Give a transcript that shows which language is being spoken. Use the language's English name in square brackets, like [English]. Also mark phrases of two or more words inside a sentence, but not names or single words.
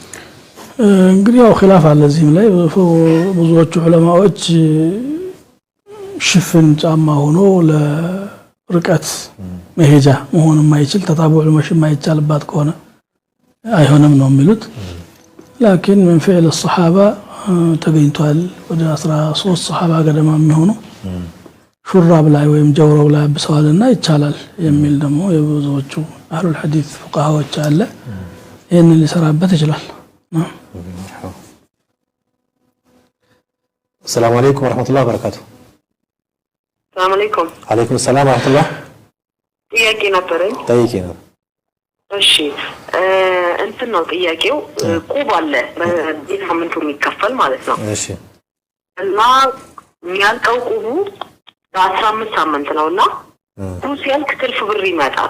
[Amharic] እንግዲህ ያው ኺላፍ አለ እዚህም ላይ ብዙዎቹ ዑለማዎች ሽፍን ጫማ ሆኖ ለርቀት መሄጃ መሆን የማይችል ተታቡዕ መሽ የማይቻልባት ከሆነ አይሆንም ነው የሚሉት ላኪን [Arabic] من فعل الصحابه [Amharic] ተገኝቷል ወደ 13 ሱሐባ ገደማ የሚሆኑ ሹራብ ላይ ወይም ጀውራው ላይ አብሰዋልና ይቻላል የሚል ደግሞ የብዙዎቹ [Arabic] أهل الحديث [Amharic] ፉቃሃዎች አለ ይሄን ሊሰራበት ይችላል [Arabic] السلام عليكم ورحمة الله وبركاته السلام عليكم عليكم السلام ورحمة الله [Amharic] ጥያቄ ነበረኝ ጠይቄ ነው እሺ እንትን ነው ጥያቄው ቁብ አለ በሳምንቱ የሚከፈል ማለት ነው እሺ እና የሚያልቀው ቁቡ በ15 ሳምንት ነውና ሲያልቅ ትርፍ ብር ይመጣል